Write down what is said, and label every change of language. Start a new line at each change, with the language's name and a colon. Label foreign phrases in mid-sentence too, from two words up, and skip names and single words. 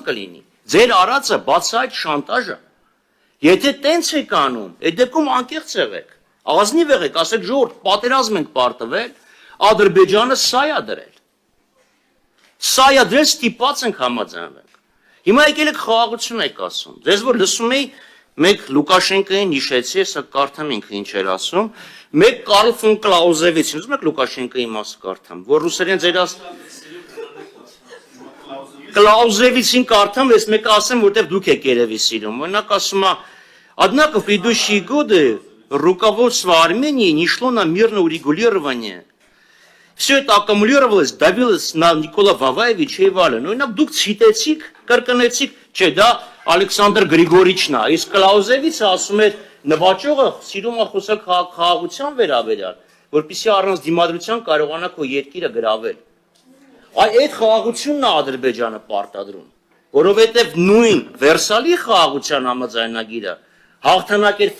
Armenian: կլինի։ Ձեր արածը բացահայտ շանտաժ է։ Եթե տենց եք անում, այդ դեպքում անկեղծ եղեք, ազնիվ եղեք, ասեք ժողովուրդ, պատերազմ ենք պարտվել, Ադրբեջանը սա է դրել։ Սա է դրել, ստիպված ենք համաձայնվենք։ Հիմա եկել եք խաղաղություն եք ասում։ Ձեզ որ լսում էի, մեկ Լուկաշենկոին հիշեցի, հեսա կարդամ ինքը ինչ էր ասում, մեկ Կարլ ֆոն Կլաուզևիցին, ուզում եք Լուկաշենկոյի մասը կարդամ, որ ռուսերեն ձեր Կլաուզևիցին կարդամ, ես մեկը ասեմ, որտեղ դուք եք երևի силում։ Օրինակ ասում է,
Russian: однако в предыдущие годы руководство Армении не шло на мирное урегулирование. Все это аккумулировалось, давилось на Никола Ваваевича и Вален.
Armenian: Օրինակ դուք ցիտեցիք, կրկնեցիք, չէ, դա Ալեքսանդր Գրիգորիչն է, իսկ Կլաուզևիցը ասում էր նվաճողը սիրում է խոսալ խաղաղության վերաբերյալ, որպեսզի առանց դիմադրության կարողանա քո երկիրը գրավել։ Այդ խաղաղությունն է Ադրբեջանը պարտադրում, որովհետև նույն Վերսալի խաղաղության համաձայնագիրը հաղթանակ էր